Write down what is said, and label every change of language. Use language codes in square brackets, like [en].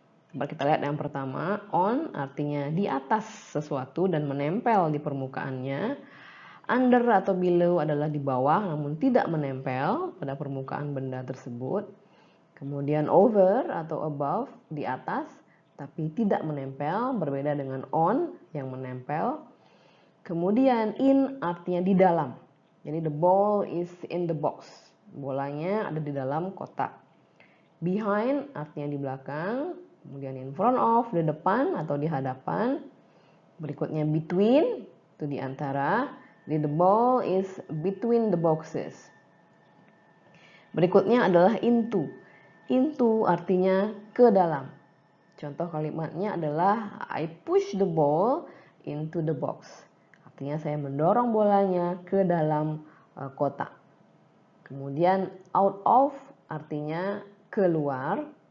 [id] Coba kita lihat yang pertama, on artinya di atas sesuatu dan menempel di permukaannya. Under atau below adalah di bawah namun tidak menempel pada permukaan benda tersebut. Kemudian over atau above di atas tapi tidak menempel, berbeda dengan on yang menempel. Kemudian in artinya di dalam. [en] Jadi the ball is in the box. [id] Bolanya ada di dalam kotak. Behind artinya di belakang. Kemudian in front of, di depan atau di hadapan. Berikutnya between, itu di antara. [en] Jadi the ball is between the boxes. [id] Berikutnya adalah into. Into artinya ke dalam. Contoh kalimatnya adalah [en] I push the ball into the box. [id] Artinya saya mendorong bolanya ke dalam kotak. Kemudian out of artinya keluar.